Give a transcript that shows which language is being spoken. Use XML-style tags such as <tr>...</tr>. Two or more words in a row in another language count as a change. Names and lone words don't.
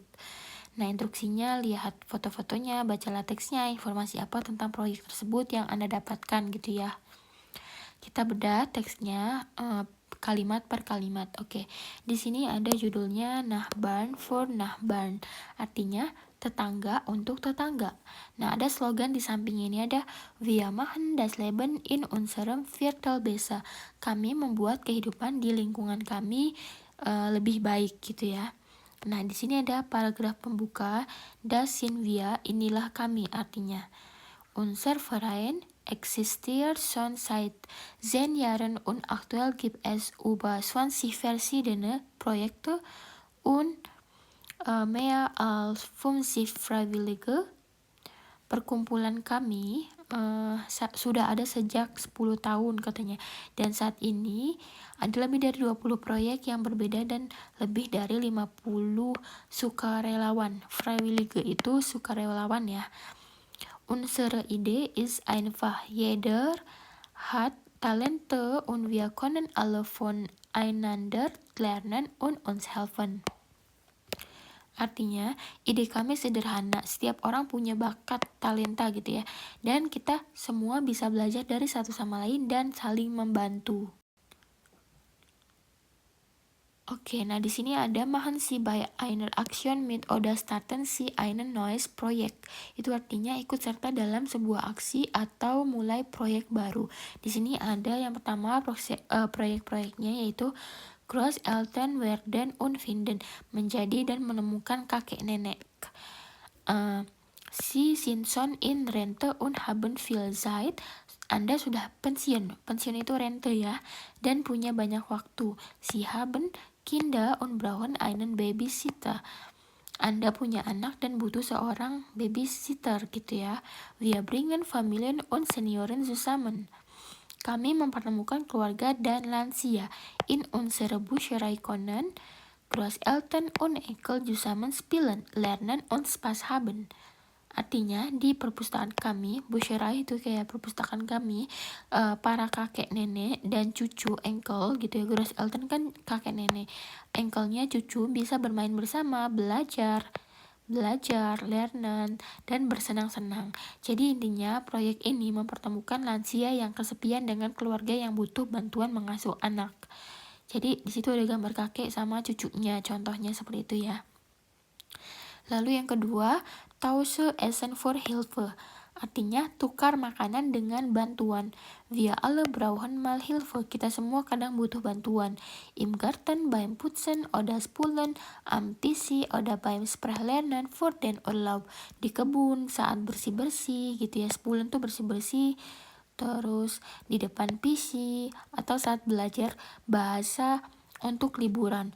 <id>Nah, instruksinya lihat foto-fotonya, bacalah teksnya, informasi apa tentang proyek tersebut yang Anda dapatkan gitu ya. Kita bedah teksnya kalimat per kalimat. Oke. Di sini ada judulnya Nachbarn for Nachbarn. Artinya tetangga untuk tetangga. Nah, ada slogan di samping ini ada</id> <de>Wir machen das Leben in unserem Viertel besser.</de> <id>Kami membuat kehidupan di lingkungan kami lebih baik gitu ya. Nah, di sini ada paragraf pembuka,</id> <de>Das sind wir,</de> <id>inilah kami artinya.</id> <de>Unser Verein existiert schon seit 10 Jahren und aktuell gibt es über 20 verschiedene Projekte und mehr als 50 Freiwillige.</de> <id>Perkumpulan kami sudah ada sejak 10 tahun katanya, dan saat ini ada lebih dari 20 proyek yang berbeda dan lebih dari 50 sukarelawan. Freiwillige itu sukarelawan ya.</id> <de>Unsere Idee ist einfach, jeder hat Talente und wir können alle voneinander lernen und uns helfen.</de> <id>Artinya, ide kami sederhana, setiap orang punya bakat, talenta gitu ya, dan kita semua bisa belajar dari satu sama lain dan saling membantu. Oke, nah di sini ada</id> <de>machen Sie bei einer Aktion mit oder starten Sie einen neues Projekt.</de> <id>Itu artinya ikut serta dalam sebuah aksi atau mulai proyek baru. Di sini ada yang pertama proyek-proyeknya yaitu</id> <de>Großeltern werden und finden,</de> <id>menjadi dan menemukan kakek nenek.</id> <de>Sie sind schon in Rente und haben viel Zeit.</de> <id>Anda sudah pensiun itu rente ya, dan punya banyak waktu.</id> <de>Sie haben Kinder und brauchen einen Babysitter.</de> <id>Anda punya anak dan butuh seorang babysitter gitu ya.</id> <de>Wir bringen Familien und Senioren zusammen.</de> <id>Kami mempertemukan keluarga dan lansia.</id> <de>In unsere Bücherei können Großeltern und Enkel zusammen spielen, lernen und Spaß haben.</de> <id>Artinya di perpustakaan kami, Bücherei itu kayak perpustakaan kami, para kakek nenek dan cucu enkel gitu ya. Großeltern kan kakek nenek, enkelnya cucu bisa bermain bersama, belajar, lernen, dan bersenang-senang. Jadi intinya proyek ini mempertemukan lansia yang kesepian dengan keluarga yang butuh bantuan mengasuh anak. Jadi di situ ada gambar kakek sama cucunya, contohnya seperti itu ya. Lalu yang kedua,</id> <de>Tauschen Essen for Hilfe,</de> <id>artinya tukar makanan dengan bantuan.</id> <de>Wir alle brauchen mal Hilfe,</de> <id>kita semua kadang butuh bantuan.</id> <de>Im Garten, beim Putzen oder Spulen, am Tissi oder beim Sprachlernen für den Urlaub.</de> <id>Di kebun saat bersih-bersih gitu ya, Spulen tuh bersih-bersih. Terus di depan PC atau saat belajar bahasa untuk liburan.</id>